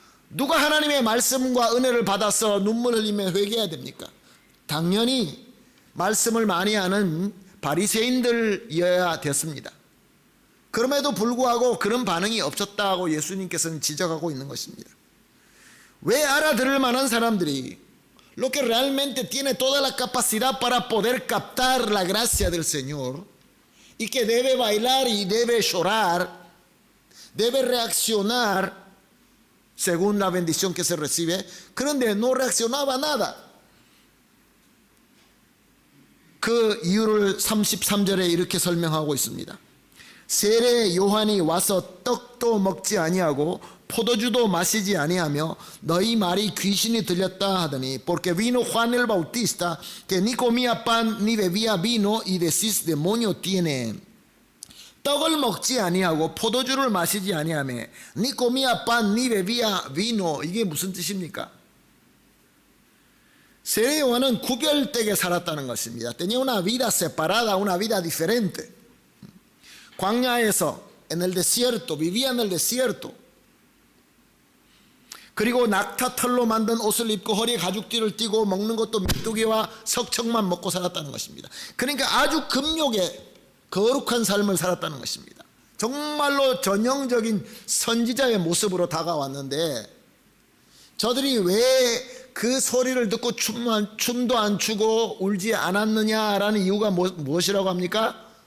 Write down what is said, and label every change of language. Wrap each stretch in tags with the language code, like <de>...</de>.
<ko>누가 하나님의 말씀과 은혜를 받아서 눈물 흘리며 회개해야 됩니까? 당연히 말씀을 많이 아는 바리새인들이어야 됐습니다. 그럼에도 불구하고 그런 반응이 없었다고 예수님께서는 지적하고 있는 것입니다. 왜 알아들을 만한 사람들이</ko> <es>lo que realmente tiene toda la capacidad para poder captar la gracia del Señor y que debe bailar y debe llorar, debe reaccionar según la bendición que se recibe,</es> <ko>그런데</ko> <es>no reaccionaba nada.</es> <ko>그 이유를 33절에 이렇게 설명하고 있습니다. 세례 요한이 와서 떡도 먹지 아니하고 포도주도 마시지 아니하며 너희 말이 귀신이 들렸다 하더니</ko> <es>porque vino Juan el Bautista que ni comía pan ni bebía vino y decís demonio tiene.</es> <ko>떡을 먹지 아니하고 포도주를 마시지 아니하며</ko> <es>ni comía pan ni bebía vino.</es> <ko>이게 무슨 뜻입니까? 세례 요한은 구별되게 살았다는 것입니다.</ko> <es>Tenía una vida separada, una vida diferente.</es> <ko>광야에서</ko> <es>en el desierto, vivía en el desierto.</es> <ko>그리고 낙타 털로 만든 옷을 입고 허리에 가죽띠를 띠고 먹는 것도 메뚜기와 석청만 먹고 살았다는 것입니다. 그러니까 아주 금욕의 거룩한 삶을 살았다는 것입니다. 정말로 전형적인 선지자의 모습으로 다가왔는데 저들이 왜 그 소리를 듣고 춤도 안 추고 울지 않았느냐라는 이유가 무엇이라고 합니까?</ko>